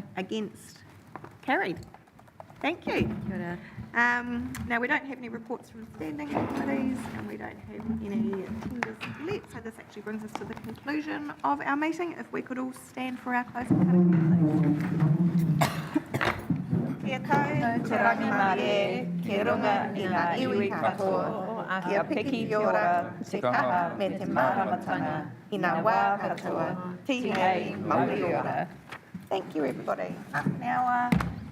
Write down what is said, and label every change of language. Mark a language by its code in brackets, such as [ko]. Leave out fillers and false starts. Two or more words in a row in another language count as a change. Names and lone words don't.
[en] Against? Carried. Thank you. Now, we don't have any reports from standing committees, and we don't have any tenders left, so this actually brings us to the conclusion of our meeting. If we could all stand for our closing statement, please. [mi] Kia tau, te rangi mare, kia runga i ngā iwi katoa, kia piki ki ora, te kaha me te māramatanga, i ngā wā katoa, tihei mauri ora. [en] Thank you, everybody. Up an hour.